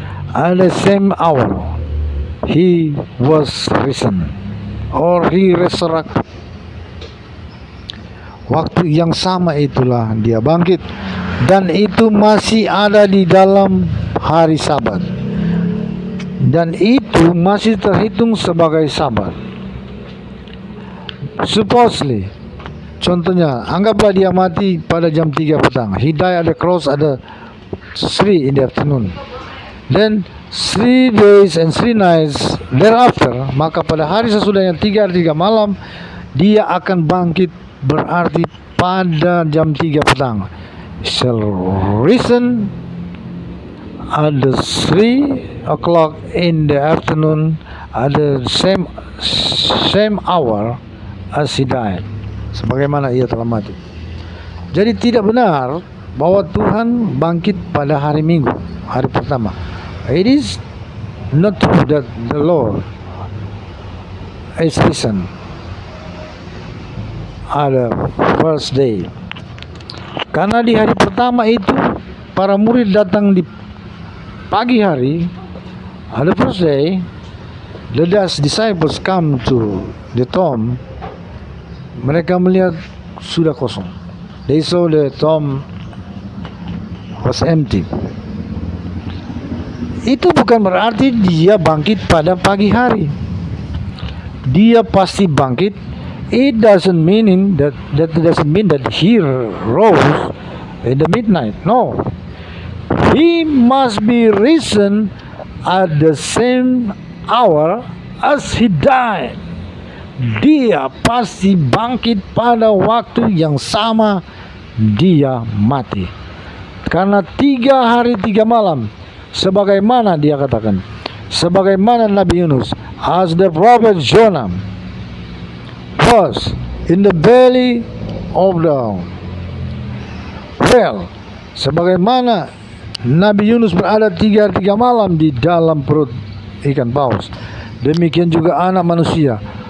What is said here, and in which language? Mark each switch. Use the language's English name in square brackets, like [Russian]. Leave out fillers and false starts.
[English] At the same hour he was risen, or he resurrected. [Indonesian] Waktu yang sama itulah dia bangkit, dan itu masih ada di dalam hari Sabat, dan itu masih terhitung sebagai Sabat. [English] Supposedly, [Indonesian] contohnya, anggaplah dia mati pada jam 3 petang. [English] He died at the cross at the 3 in the afternoon. Then 3 days and 3 nights thereafter, [Indonesian] maka pada hari sesudahnya 3 hari 3 malam, dia akan bangkit, berarti pada jam 3 petang. [English] Shall risen at the 3 o'clock in the afternoon, at the same hour as he died, [Indonesian] sebagaimana ia telah mati. Jadi tidak benar bahwa Tuhan bangkit pada hari Minggu, hari pertama. [English] It is not true that the Lord is risen at the first day. [Indonesian] Karena di hari pertama itu para murid datang di pagi hari, [English] at the first day, the disciples come to the tomb. [Indonesian] Mereka melihat sudah kosong. [English] they saw the tomb was empty. [Indonesian] Itu bukan berarti dia bangkit pada pagi hari. Dia pasti bangkit. [English] It doesn't mean that he rose in the midnight. No, he must be risen at the same hour as he died. [Indonesian] Dia pasti bangkit pada waktu yang sama dia mati. Karena 3 hari 3 malam, sebagaimana dia katakan, sebagaimana Nabi Yunus, [English] as the prophet Jonah was in the belly of the whale, [Indonesian] sebagaimana Nabi Yunus berada 3 hari 3 malam di dalam perut ikan paus, demikian juga anak manusia.